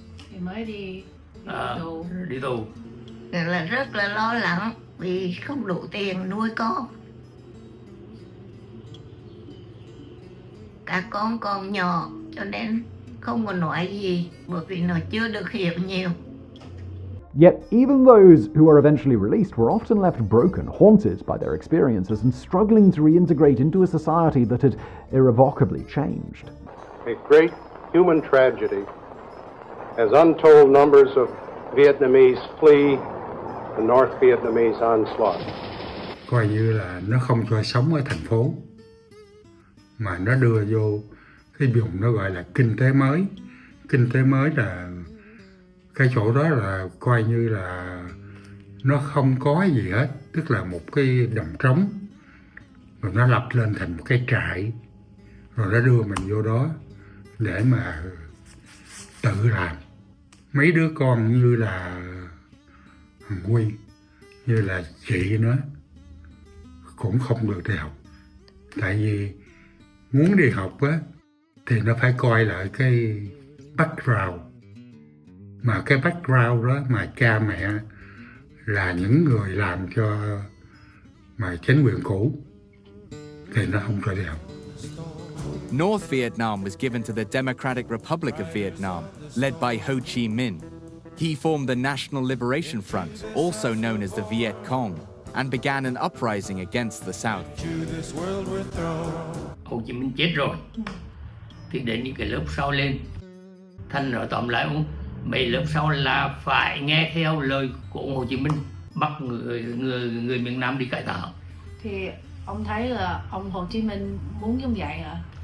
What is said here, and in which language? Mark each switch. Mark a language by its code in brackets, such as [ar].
[vi] Thì mới đi tù. Đi tù. Là rất là lo lắng vì không đủ tiền nuôi con. Các con còn nhỏ cho nên không có nói gì bởi vì nó chưa được hiểu nhiều. [en] Yet even those who were eventually released were often left broken, haunted by their experiences and struggling to reintegrate into a society that had irrevocably changed. A great human tragedy as untold numbers of Vietnamese flee the North Vietnamese onslaught. [vi] Coi như là nó không cho sống ở thành phố, mà nó đưa vô cái vùng nó gọi là kinh tế mới. Kinh tế mới là cái chỗ đó là coi như là nó không có gì hết, tức là một cái đồng trống, rồi nó lập lên thành một cái trại, rồi nó đưa mình vô đó để mà tự làm. Mấy đứa con như là thằng Huy, như là chị nó cũng không được đi học, tại vì muốn đi học á thì nó phải coi lại cái background, mà cái background đó mà cha mẹ là những người làm cho mà chính quyền cũ thì nó không cho đi học. [en] North Vietnam was given to the Democratic Republic of Vietnam, led by Ho Chi Minh. He formed the National Liberation Front, also known as the Viet Cong, and began an uprising against the South. [vi] Hồ Chí Minh chết rồi, thì đến những cái lớp sau lên, thành nói tóm lại mấy lớp sau là phải nghe theo lời của ông Hồ Chí Minh, bắt người miền Nam đi cải tạo. Thì ông thấy là ông Hồ Chí Minh muốn giống vậy hả?